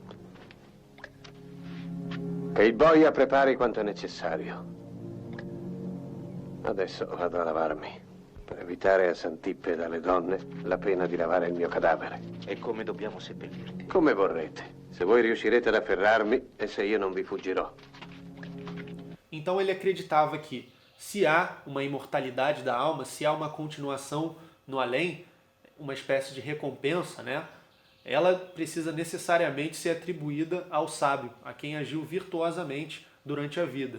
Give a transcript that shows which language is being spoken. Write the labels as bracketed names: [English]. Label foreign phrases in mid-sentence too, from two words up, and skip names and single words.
[Italian] Che il boia prepari quanto è necessario. Adesso vado a lavarmi, per evitare a Santippe dalle donne la pena di lavare il mio cadavere. E come dobbiamo seppellirti? Come vorrete, se voi riuscirete ad afferrarmi e se io non vi fuggirò. [Portuguese] Então ele acreditava que se há uma imortalidade da alma, se há uma continuação no além, uma espécie de recompensa, né? Ela precisa necessariamente ser atribuída ao sábio, a quem agiu virtuosamente durante a vida.